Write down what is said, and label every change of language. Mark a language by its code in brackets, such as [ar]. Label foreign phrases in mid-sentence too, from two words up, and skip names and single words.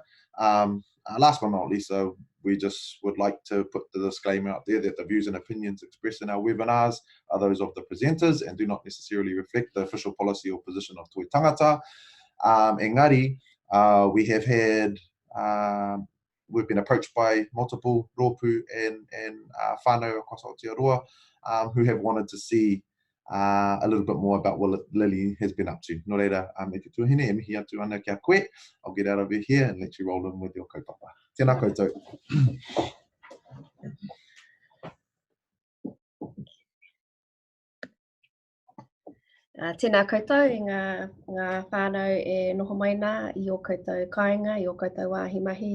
[en] Last but not least, we just would like to put the disclaimer out there that the views and opinions expressed in our webinars are those of the presenters and do not necessarily reflect the official policy or position of Toi Tangata. [mi] Engari, [en] we have had, we've been approached by multiple rōpū and whānau across Aotearoa who have wanted to see a little bit more about what Lily has been up to. [mi] Nō reira, e te tuahine, e mihi atu ana kia koe. [en] I'll get out over here and let you roll in with your kaupapa. [mi] Tēnā koutou. Tēnā koutou, i ngā whānau e noho mai nā, i o koutou kāinga, i o koutou wāhi mahi.